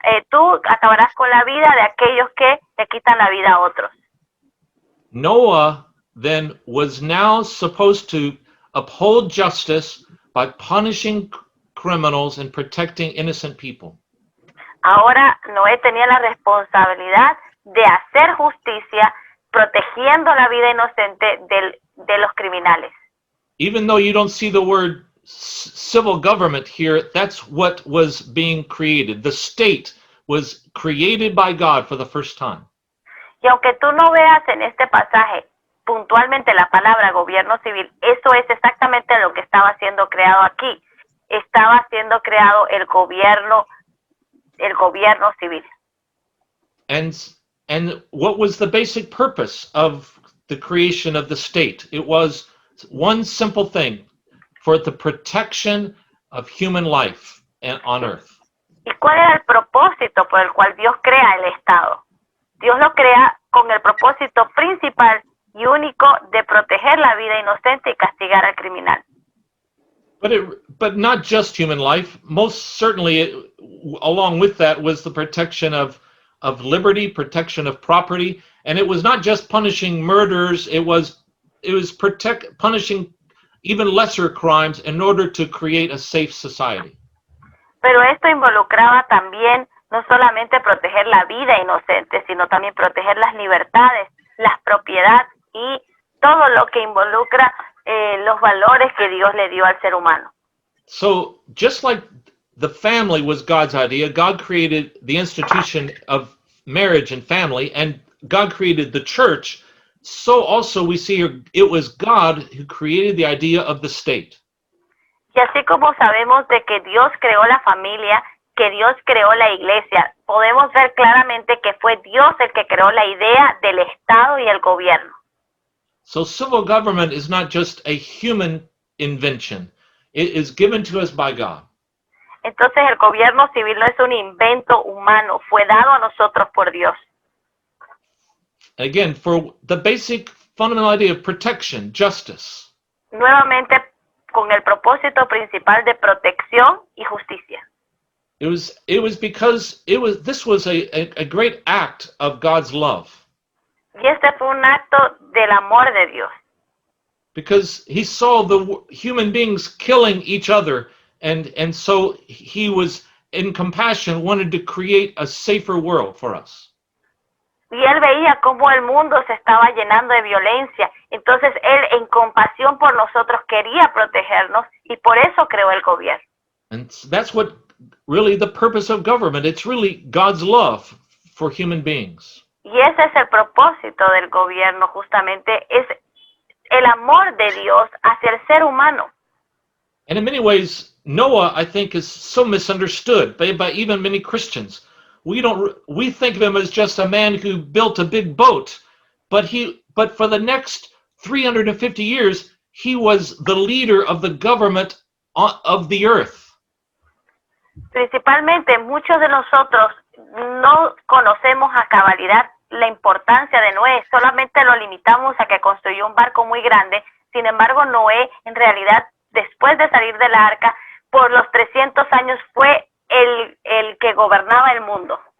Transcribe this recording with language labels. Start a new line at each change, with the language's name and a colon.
Spanish: Tú acabarás con la vida de aquellos que le quitan la vida a otros.
English: Noah then was now supposed to uphold justice by punishing criminals and protecting innocent people.
Spanish: Ahora Noé tenía la responsabilidad de hacer justicia, protegiendo la vida inocente de los criminales.
English: Even though you don't see the word civil government here, that's what was being created. The state was created by God for the first time.
Spanish: Y aunque tú no veas en este pasaje puntualmente la palabra gobierno civil, eso es exactamente lo que estaba siendo creado aquí. Estaba siendo creado el gobierno civil.
English: And what was the basic purpose of the creation of the state? It was one simple thing: for the protection of human life on earth.
Spanish: ¿Y cuál era el propósito por el cual Dios crea el Estado? Dios lo crea con el propósito principal y único de proteger la vida inocente y castigar al criminal.
English: But not just human life. Most certainly, along with that was the protection of liberty, protection of property, and it was not just punishing murderers. It was punishing even lesser crimes in order to create a safe society.
Spanish: Pero esto involucraba también no solamente proteger la vida inocente, sino también proteger las libertades, las propiedades y todo lo que involucra los valores que Dios le dio al ser humano.
English: So just like the family was God's idea, God created the institution of marriage and family, and God created the church, so also we see here it was God who created the idea of the state.
Spanish: Y así como sabemos de que Dios creó la familia, que Dios creó la iglesia, podemos ver claramente que fue Dios el que creó la idea del Estado y el gobierno.
English: So civil government is not just a human invention. It is given to us by God.
Spanish: Entonces el gobierno civil no es un invento humano, fue dado a nosotros por Dios.
English: Again, for the basic fundamental idea of protection, justice.
Spanish: Nuevamente con el propósito principal de protección y justicia.
English: It was because this was a great act of God's love.
Spanish: Y este fue un acto del amor de Dios.
English: Because he saw the human beings killing each other, and so he was in compassion wanted to create a safer world for us.
Spanish: Y él veía cómo el mundo se estaba llenando de violencia. Entonces él en compasión por nosotros quería protegernos y por eso creó el gobierno.
English: And that's what really the purpose of government. It's really God's love for human beings.
Spanish: Y ese es el propósito del gobierno, justamente, es el amor de Dios hacia el ser humano.
English: And in many ways, Noah, I think, is so misunderstood by even many Christians. We think of him as just a man who built a big boat, but for the next 350 years, he was the leader of the government of the earth.
Spanish: Principalmente muchos de nosotros no conocemos a cabalidad la importancia de Noé, solamente lo limitamos a que construyó un barco muy grande. Sin embargo, Noé, en realidad, después de salir de la arca, por los 300 años fue el que gobernaba el mundo.